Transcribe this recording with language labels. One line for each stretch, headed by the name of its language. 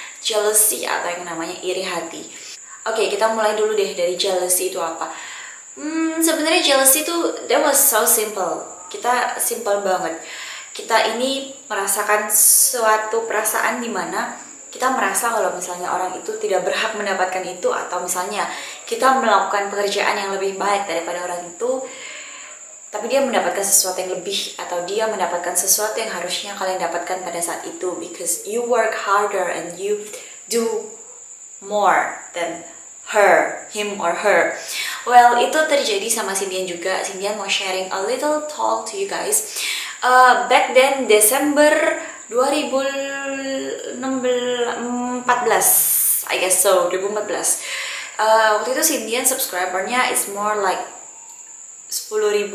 Indonesian: Jealousy atau yang namanya iri hati. Oke, kita mulai dulu deh dari jealousy itu apa. Sebenarnya
English: jealousy itu that was so simple.
Indonesian: Kita simple banget. Kita ini merasakan suatu perasaan di mana kita merasa kalau misalnya orang itu tidak berhak mendapatkan itu, atau misalnya kita melakukan pekerjaan yang lebih baik daripada orang itu, tapi dia mendapatkan sesuatu yang lebih, atau dia mendapatkan sesuatu yang harusnya kalian dapatkan pada saat itu,
English: because you work harder and you do more than him or her.
Indonesian: Well, itu terjadi sama Cynthia juga.
English: Cynthia
Indonesian: mau
English: sharing a little talk to you guys. Back then, Desember 2014, I guess so, 2014.
Indonesian: Waktu itu Cynthia subscribernya
English: is more like
Indonesian: 10.000.